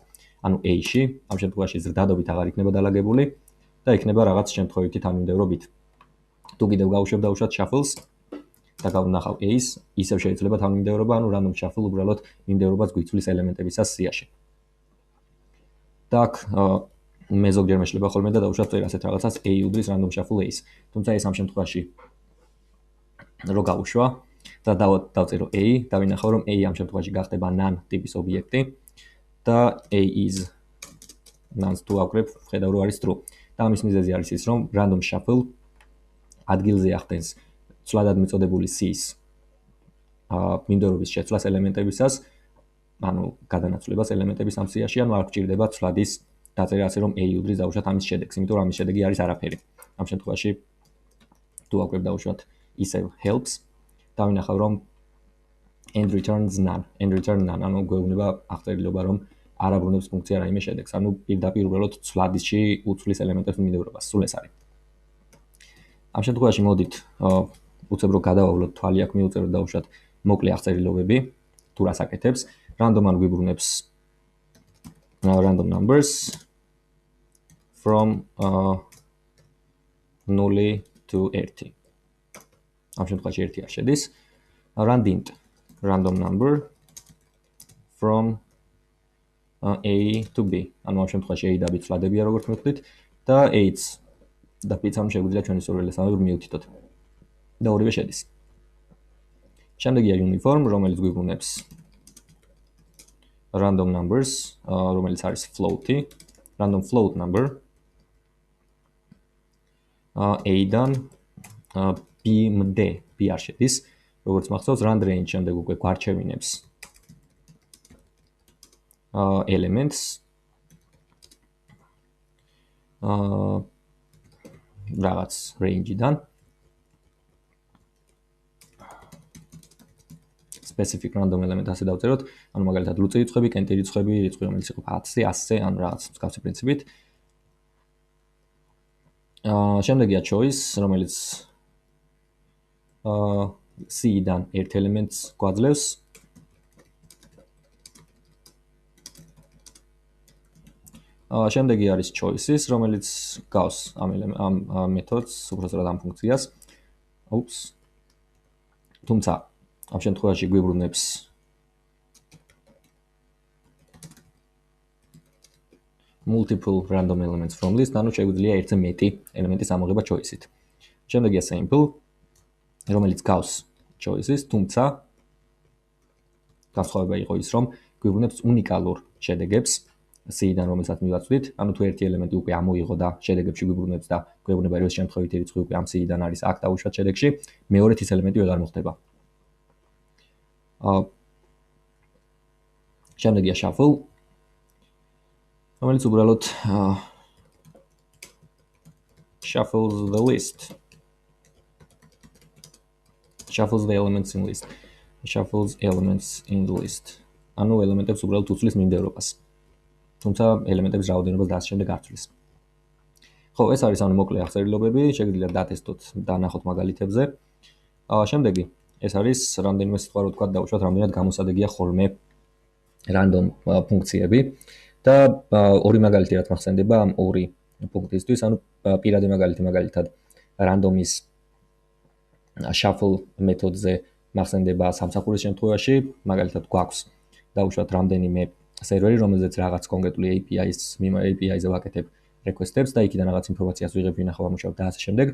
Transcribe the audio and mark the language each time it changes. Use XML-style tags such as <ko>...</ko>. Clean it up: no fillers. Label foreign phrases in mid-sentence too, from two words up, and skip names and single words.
<ka>ანუ A-ში ამ შემთხვევაში ზრდადობით აღარ იქნება დალაგებული და იქნება რაღაც შემთხვევითი თანმიმდევრობით. თუ კიდევ გავუშვებ დავუშვათ shuffle-ს და გავნახავ A-ს, ისევ შეიძლება თანმიმდევრობა, ანუ</ka> <en>random shuffle</en> <ka>უბრალოდ მიმდევრობას გვიცვლის ელემენტებისას C-აში. და აქ მე ზოგჯერ მეშლება ხოლმე და დავუშვათ წერ ასეთ რაღაცას A უდრის</ka> <en>random shuffle</en> <ka>A-ს. თუმცა ეს ამ შემთხვევაში რო გავუშვა და დავწერო A, დავინახავ რომ A ამ შემთხვევაში გახდება none ტიპის ობიექტი და</ka> <en>A is none</en> <ka>თუ ავკრებ, ხედავ რომ არის true. და ამის მიზეზი არის ის, რომ</ka> <en>random shuffle</en> <ka>ადგილზე ახდენს ცვლადად მიწოდებული C-ს მიმდევრობის შეცვლას ელემენტებისას, ანუ გადანაცვლებას ელემენტების ამ C-ში, ანუ არ გჭირდება ცვლადის დაწერა ასე რომ A უდრის დავუშვათ ამის შედეგს, იმიტომ რომ ამის შედეგი არის არაფერი. ამ შემთხვევაში თუ ავკრებ დავუშვათ ისევ helps, დავინახავ რომ</ka> <en>end returns none,</en> <ka>ანუ გვეუბნება აღწერილობა რომ არ აბრუნებს ფუნქცია რაიმე შედეგს, ანუ პირდაპირ უბრალოდ ცვლადისში უცვლის ელემენტებს მიმდევრობას, სულ ეს არის. ამ შემთხვევაში მოდით უცებ რო გადავავლოთ თვალი აქ მივუწეროთ დავუშვათ მოკლე აღწერილობები, თუ რას აკეთებს, random ან გვიბრუნებს</ka> <en>random numbers from 0 to 1.</en> <ka>ამ შემთხვევაში 1 არ შედის.</ka> <en>randint random number from A to B.</en> <ka>ანუ ამ შემთხვევაში A და B ცვლა-დებია როგორც მივხვდით და A-ც და B-ც ამ შეგვიძლია ჩვენი სურვილესამებრ მივუთითოთ. და ორივე შედის. შემდეგია uniform, რომელიც გვიბრუნებს</ka> <en>random numbers,</en> <ka>რომელიც არის float-ი,</ka> <en>random float number</en> <ka>A-დან B-მდე, B არ შედის, როგორც მახსოვს,</ka> <en>rand range</en> <ka>შემდეგ უკვე გვარჩევინებს elements რაღაც range-დან</ka> <en>specific random element</en> <ka>ასე დავწეროთ, ანუ მაგალითად ლუწი რიცხვები, კენტი რიცხვები, რიცხვი რომელიც იყო 10, 100, ან რაღაც მსგავსი პრინციპით. შემდეგია choice, რომელიც C-დან ერთ ელემენტს გვაძლევს. შემდეგი არის choices, რომელიც გავს ამ მეთოდს, უბრალოდ ამ ფუნქციას. თუმცა ამ შემთხვევაში გვიბრუნებს</ka> <en>multiple random elements from list,</en> <ka>ანუ შეგვიძლია ერთზე მეტი ელემენტის ამოღება choice-ით. შემდეგია sample, რომელიც გავს choices, თუმცა განსხვავება იყო ის, რომ გვიბრუნებს უნიკალურ შედეგებს C-დან, რომელსაც მივაცვლით, ანუ თუ ერთი ელემენტი უკვე ამოიღო და შედეგებში გვიბრუნებს და გვეუბნება რომ ეს შემთხვევითი რიცხვი უკვე ამ C-დან არის აქ დავუშვათ შედეგში, მეორედ ის ელემენტი ვეღარ მოხდება. შემდეგია shuffle, რომელიც უბრალოდ</ka> <en>shuffles the list. shuffles the elements in list. Shuffles elements in the list.</en> <ka>ანუ ელემენტებს უბრალოდ უცვლის მიმდევრობას. თუმცა ელემენტების რაოდენობას და ასე შემდეგ არ ცვლის. ხო, ეს არის ანუ მოკლე აღწერილობები, შეგიძლიათ დატესტოთ და ნახოთ მაგალითებზე. შემდეგი, ეს არის რამდენიმე სიტყვა რო თქვა დავუშვათ, რამდენად გამოსადეგია ხოლმე random ფუნქციები და ორი მაგალითი რაც მახსენდება ამ ორი ფუნქციისთვის, ანუ პირადი მაგალითი მაგალითად random-ის shuffle მეთოდზე მახსენდება სამსახურის შემთხვევაში, მაგალითად გვაქვს დავუშვათ რამდენიმე სერვერი, რომელზეც რაღაც კონკრეტული API-ზე ვაკეთებ request-ებს და იქიდან რაღაც ინფორმაციას ვიღებ, ვინახავ, ამუშავებ და ასე შემდეგ.</ka>